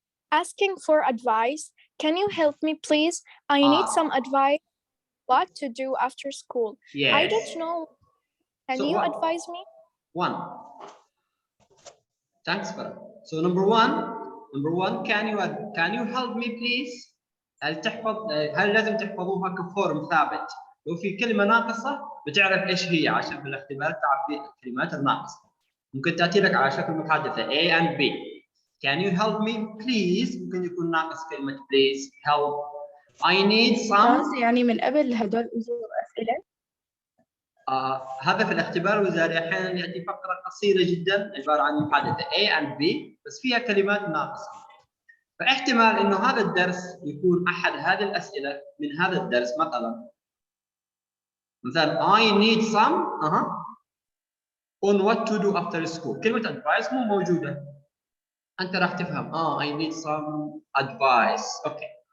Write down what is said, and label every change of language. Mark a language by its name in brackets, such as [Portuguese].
[English] Asking for advice. Can you help me, please? I need some advice. What to do after school? Yes. I don't know. Can you advise me? 1. Thanks, Farah. So number one, can you help me, please? [Arabic] هل لازم تحفظوها كفورم ثابت؟ لو في كلمة ناقصة بتعرف ايش هي عشان في الاختبارات تعرف الكلمات الناقصة. ممكن تأتي لك على شكل محادثة A and B. [English] Can you help me, please? [Arabic] ممكن يكون ناقص كلمة please, help. [English] I need some. [Arabic] يعني من قبل هدول أجوا أسئلة. هذا في الاختبار الوزاري احيانا ياتي فقره قصيره جدا عباره عن محادثه A and B بس فيها كلمات ناقصه. فاحتمال انه هذا الدرس يكون احد هذه الاسئله من هذا الدرس مثلا [English] I need some on what to do after school. [Arabic] كلمه advice مو موجوده. انت راح تفهم [English] I need some advice. Okay.